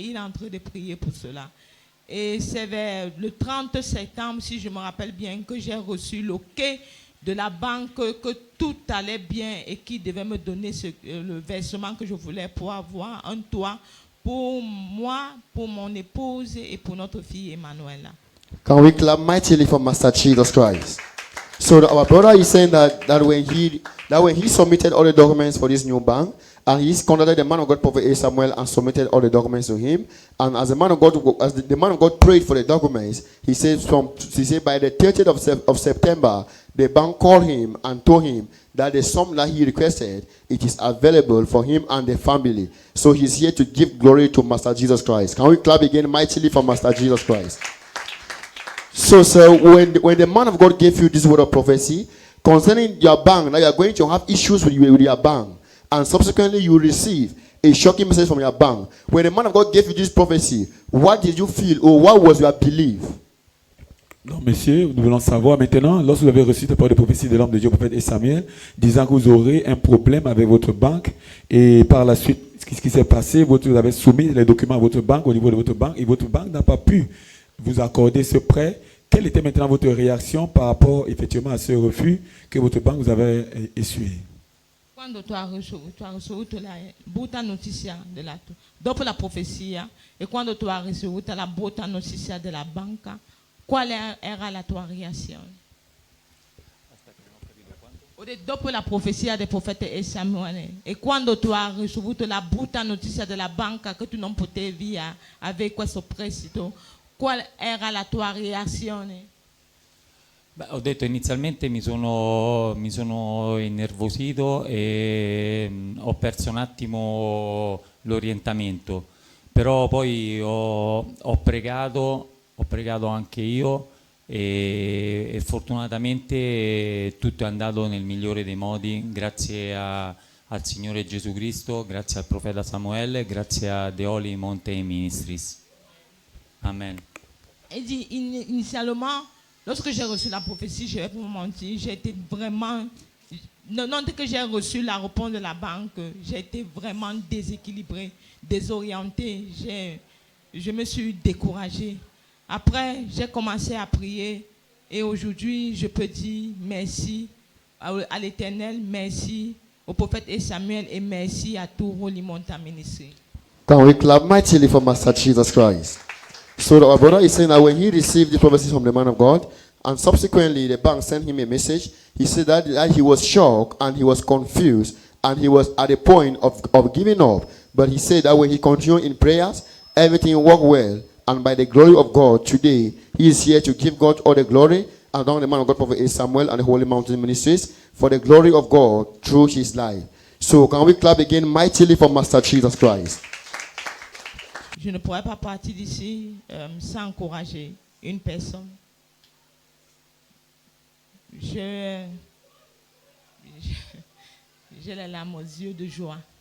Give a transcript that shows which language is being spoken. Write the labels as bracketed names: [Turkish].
[French] Il est en train de prier pour cela. Et c'est vers le 30 septembre, si je me rappelle bien, que j'ai reçu l'OK de la banque que tout allait bien et qui devait me donner le versement que je voulais pour avoir un toit pour moi, pour mon épouse et pour notre fille Emanuela. [English] Can we clap mightily for Master Jesus Christ? So our brother is saying that when he submitted all the documents for this new bank, and he contacted the man of God, Prophet A. Samuel, and submitted all the documents to him. And as the man of God prayed for the documents, he said by the 30th of September, the bank called him and told him that the sum that he requested, it is available for him and the family. So he's here to give glory to Master Jesus Christ. Can we clap again mightily for Master Jesus Christ? So, sir, when the man of God gave you this word of prophecy concerning your bank, now you are going to have issues with your bank, and subsequently you will receive a shocking message from your bank. When the man of God gave you this prophecy, what did you feel, or what was your belief? [French] Donc, monsieur, nous voulons savoir maintenant, lorsque vous avez reçu la parole de prophétie de l'homme de Dieu, prophète Samuel, disant que vous aurez un problème avec votre banque, et par la suite, ce qui s'est passé, vous avez soumis les documents à votre banque, au niveau de votre banque, et votre banque n'a pas pu vous accorder ce prêt. Quelle était maintenant votre réaction par rapport effectivement à ce refus que votre banque vous avait essuyé? [Italian] Quando tu hai ricevuto la brutta notizia dopo la profezia, e quando tu hai ricevuto la brutta notizia della banca, qual era la tua reazione? Dopo la profezia del profeta Samuele, e quando tu hai ricevuto la brutta notizia della banca che tu non potevi via avere questo prestito, qual era la tua reazione? Beh, ho detto inizialmente mi sono innervosito e ho perso un attimo l'orientamento, però poi ho pregato anche io e fortunatamente tutto è andato nel migliore dei modi, grazie al Signore Gesù Cristo, grazie al profeta Samuele, grazie a The Holy Mountain Ministries. [English] Amen. [French] Et dit, initialement, lorsque j'ai reçu la prophétie, je vais pas vous mentir, j'ai été vraiment... Non, dès que j'ai reçu la réponse de la banque, j'ai été vraiment déséquilibré, désorienté. Je me suis découragé. Après, j'ai commencé à prier et aujourd'hui, je peux dire merci à l'Éternel, merci au prophète Samuel et merci à tout Holy Mountain Ministry. [English] Can we clap mightily for Master Jesus Christ? So our brother is saying that when he received the prophecy from the man of God, and subsequently the bank sent him a message, he said that he was shocked and he was confused and he was at the point of giving up. But he said that when he continued in prayers, everything worked well. And by the glory of God, today, he is here to give God all the glory, along the man of God, Prophet Samuel, and the Holy Mountain Ministries, for the glory of God through his life. So can we clap again mightily for Master Jesus Christ? [French] Je ne pourrais pas partir d'ici sans encourager une personne. J'ai les larmes aux yeux de joie.